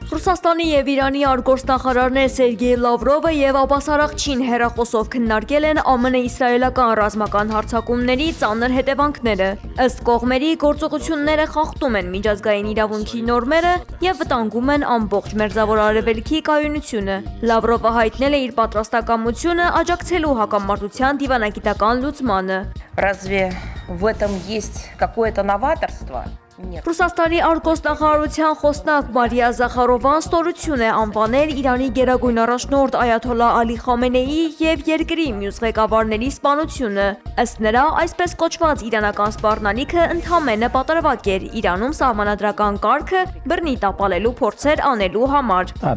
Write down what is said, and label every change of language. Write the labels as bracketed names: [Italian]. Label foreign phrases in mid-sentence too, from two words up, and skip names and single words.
[Armenian] Ռուսաստանի եւ Իրանի արտգործնախարարներ Սերգեյ Լավրովը եւ Աբբաս Արաղչին հեռախոսով քննարկել են ԱՄՆ-իսրայելական ռազմական հարձակումների ծանր հետևանքները։ Ըստ կողմերի գործողությունները խախտում են միջազգային իրավունքի նորմերը եւ վտանգում են ամբողջ Մերձավոր Արևելքի կայունությունը։ Լավրովը հայտնել է իր պատրաստակամությունը աջակցելու հակամարտության դիվանագիտական լուծմանը։ [Russian] Разве в этом есть какое-то новаторство? Нет. [Armenian] Ռուսաստանի արտգործնախարարության խոսնակ Մարիա Զախարովան ստորություն է անվանել Իրանի գերագույն առաջնորդ Այաթոլլա Ալի Խամենեիի եւ երկրի մյուս ղեկավարների սպանությունը։ Ըստ նրա, այսպես կոչված իրանական սպառնալիքը ընդհանրապես պատրվակ էր Իրանում սահմանադրական կարգը բռնի տապալելու փորձեր անելու համար։